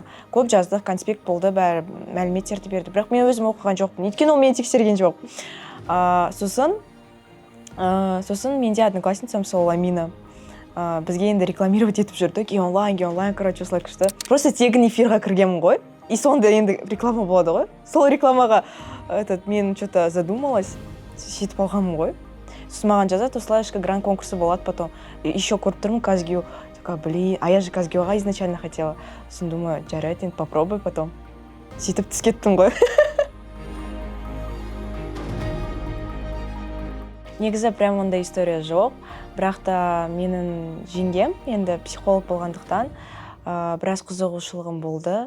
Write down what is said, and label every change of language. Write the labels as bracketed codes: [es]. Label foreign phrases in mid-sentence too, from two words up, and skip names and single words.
[kk] Көп жаздық, конспект болды, бәрі мәліметтерді берді, бірақ мен өзім оқыған жоқпын, өйткені ол мені тексерген жоқ. Сосын менде одноклассницам сол Амина бізге енді рекламировать етіп жүрді. Геонлайн, короче, осылай күшті. Просто тегін эфирға кіргенмін ғой, и сонда енді реклама болады ғой. Сол рекламаға мен [ru] что-то задумалась, [kk] сөйтіп алғанмын ғой. Сосын маған жазады, осылай ішкі грант конкурсы болады потом. Еще көріп тұрмын Казгю. [ru] Такая, блин, а я же Казгюға изначально хотела. [kk] Сосын думаю, жарайды, енді [ru] попробуй потом. [kk] Сөйтіп түс кеттім ғой. Негізі прям ондай история жоқ. Бірақ та менің жеңгем енді психолог болғандықтан біраз қызығушылығым болды.